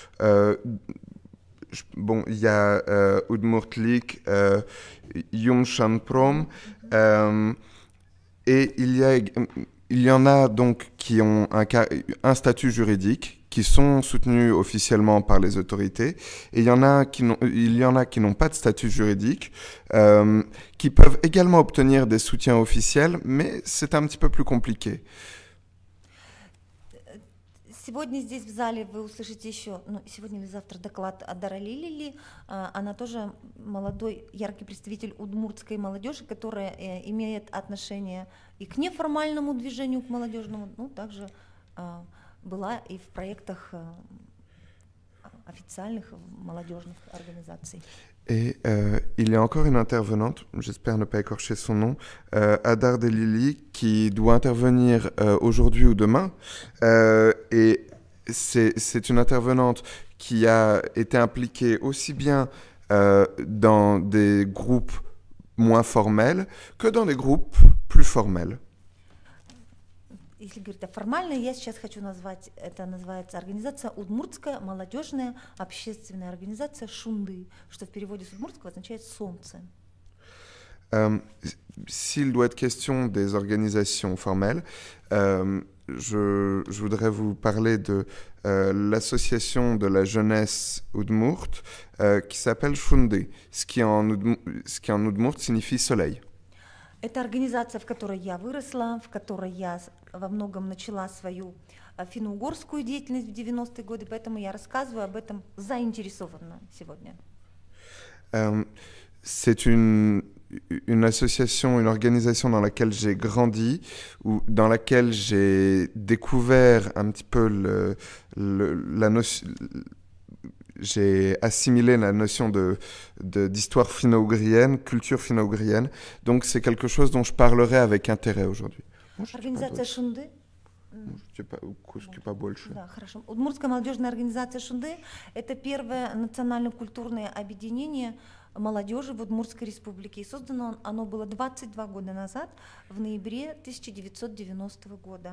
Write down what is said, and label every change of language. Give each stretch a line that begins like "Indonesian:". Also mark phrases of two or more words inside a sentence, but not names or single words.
French: Bon, il y a Udmurtlik, Yumshan Prom, et il y en a donc qui ont un statut juridique, qui sont soutenus officiellement par les autorités, et il y en a qui n'ont pas de statut juridique, qui peuvent également obtenir des soutiens officiels, mais c'est un petit peu plus compliqué.
Russian: Сегодня здесь в зале вы услышите еще, сегодня или завтра, доклад о Дарали Лили. Она тоже молодой, яркий представитель удмуртской молодежи, которая имеет отношение и к неформальному движению, к молодежному, но также была и в проектах официальных молодежных организаций.
French: Et il y a encore une intervenante, j'espère ne pas écorcher son nom, Adar Delili, qui doit intervenir aujourd'hui ou demain. Et c'est une intervenante qui a été impliquée aussi bien dans des groupes moins formels que dans des groupes plus formels.
Russian: Если говорить о формальной, я сейчас хочу назвать, это называется организация Удмуртская молодежная общественная организация Шунды, что в переводе с удмуртского означает «солнце».
French: S'il doit être question des organisations formelles, je voudrais vous parler de l'association de la jeunesse Udmurt qui s'appelle Shunde, ce qui en Udmurt signifie soleil.
Russian: Это организация, в которой я выросла, в которой я во многом начала свою финно-угорскую деятельность в 90-е годы, поэтому я рассказываю об этом заинтересованно сегодня.
French: C'est une association, une organisation dans laquelle j'ai grandi, ou dans laquelle j'ai découvert un petit peu la notion, j'ai assimilé la notion d'histoire finno-ougrienne, culture finno-ougrienne. Donc c'est quelque chose dont je parlerai avec intérêt aujourd'hui.
Russian: Организация Шунды. Да, хорошо. Удмуртская молодежная организация Шунды – это первое национально-культурное объединение молодежи в Удмуртской республике. И создано оно было 22 года назад, в ноябре 1990 года.